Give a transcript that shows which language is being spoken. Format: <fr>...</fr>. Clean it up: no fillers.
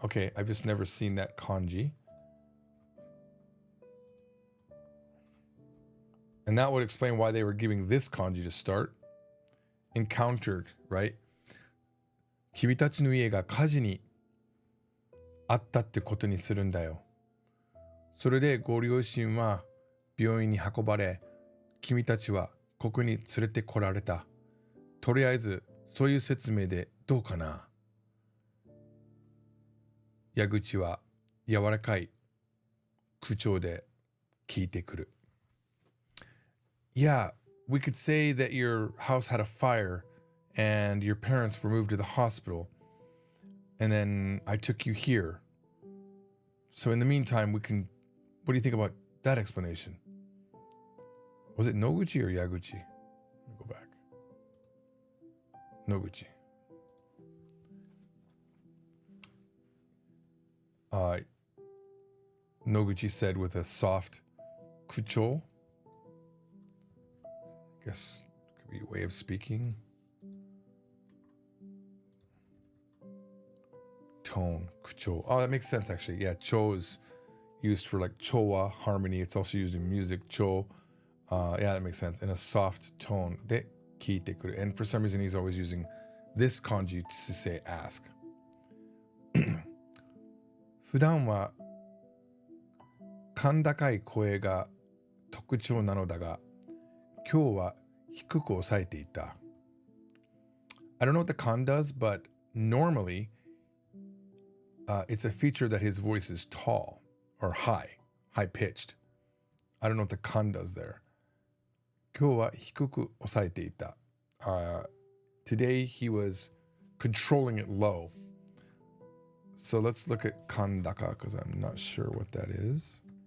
<en>Okay, I've just never seen that kanji. And that would explain why they were giving this kanji to start. Encountered, right?</en> <ja>君たちの家が火事にあったってことにするんだよ。それでご両親は病院に運ばれ、君たちはここに連れてこられた。とりあえずそういう説明でどうかな。矢口は柔らかい口調で聞いてくる。</ja> <en>Yeah, we could say that your house had a fire and your parents were moved to the hospital. And then I took you here. So in the meantime, what do you think about that explanation? Was it Noguchi or Yaguchi? Let me go back. Noguchi. Noguchi said with a soft kucho. I guess it could be a way of speaking. Tone, kucho. Oh, that makes sense actually. Yeah, cho is used for like chowa, harmony. It's also used in music, cho. Yeah, that makes sense. In a soft tone.</en> <ja>De kiite kuru.</ja> <en>And for some reason, he's always using this kanji to say ask.</en> <ja>普段は甲高い声が特徴なのだが、今日は低く抑えていた。</ja> <en>I don't know what the kan does, but normally it's a feature that his voice is tall or high pitched. I don't know what the kan does there.</en> <ja>今日は低く抑えていた。</ja> <en>Today he was controlling it low. So let's look at kandaka because I'm not sure what that is.</en>